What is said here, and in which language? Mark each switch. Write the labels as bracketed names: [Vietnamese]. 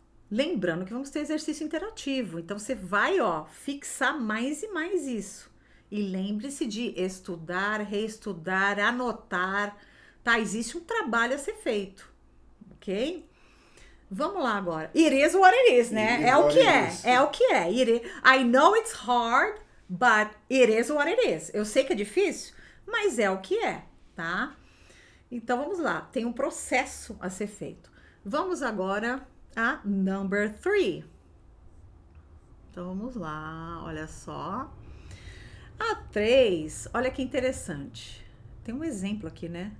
[Portuguese] Lembrando que vamos ter exercício interativo, então você vai, ó, fixar mais e mais isso. E lembre-se de estudar, reestudar, anotar, tá? Existe um trabalho a ser feito, ok? Vamos lá agora. [English] It is what it is, [Portuguese] né? É o que é. É o que é. [English] I know it's hard, but it is what it is. [Portuguese] Eu sei que é difícil, mas é o que é, tá? Então, vamos lá. Tem um processo a ser feito. Vamos agora a number 3. Então, vamos lá. Olha só. A 3. Olha que interessante. Tem um exemplo aqui, né?